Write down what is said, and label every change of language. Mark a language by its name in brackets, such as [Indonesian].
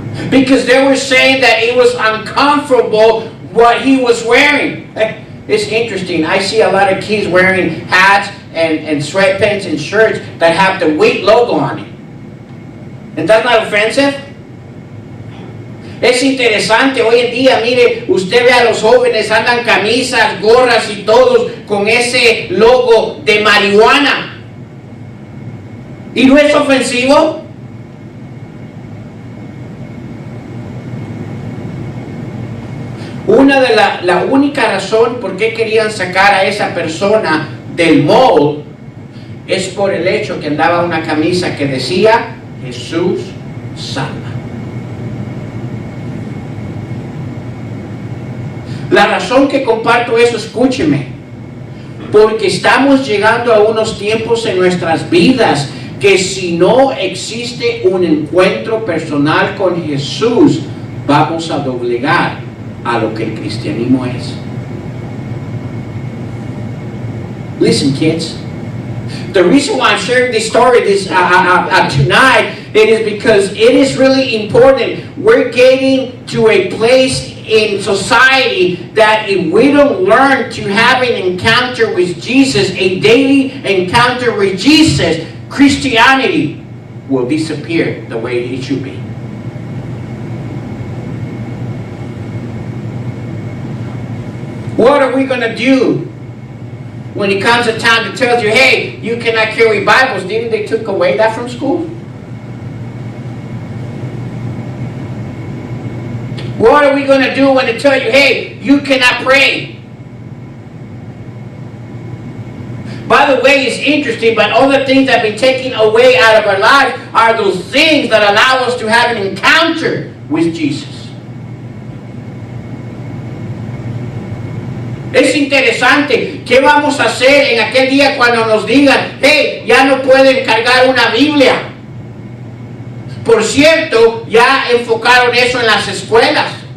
[English] Because they were saying that it was uncomfortable what he was wearing. It's interesting. I see a lot of kids wearing hats and sweatpants and shirts that have the WAIT logo on it. And that's not offensive. [Spanish] Es interesante hoy en día, mire, usted ve a los jóvenes, andan camisas, gorras y todos con ese logo de marihuana. ¿Y no es ofensivo? La única razón por qué querían sacar a esa persona del mall es por el hecho que andaba una camisa que decía Jesús salva. La razón que comparto eso, escúcheme, porque estamos llegando a unos tiempos en nuestras vidas que si no existe un encuentro personal con Jesús, vamos a doblegar a lo que el cristianismo es. [English] Listen, kids. The reason why I'm sharing this story tonight, it is because it is really important. We're getting to a place in society that if we don't learn to have an encounter with Jesus, a daily encounter with Jesus, Christianity will disappear the way it should be. What are we going to do when it comes a time that tells you, hey, you cannot carry Bibles? Didn't they took away that from school? What are we going to do when they tell you, hey, you cannot pray? By the way, it's interesting, but all the things that have been taken away out of our lives are those things that allow us to have an encounter with Jesus. [Spanish] Es interesante, ¿qué vamos a hacer en aquel día cuando nos digan, hey, ya no pueden cargar una Biblia? Por cierto, ya enfocaron eso en las escuelas.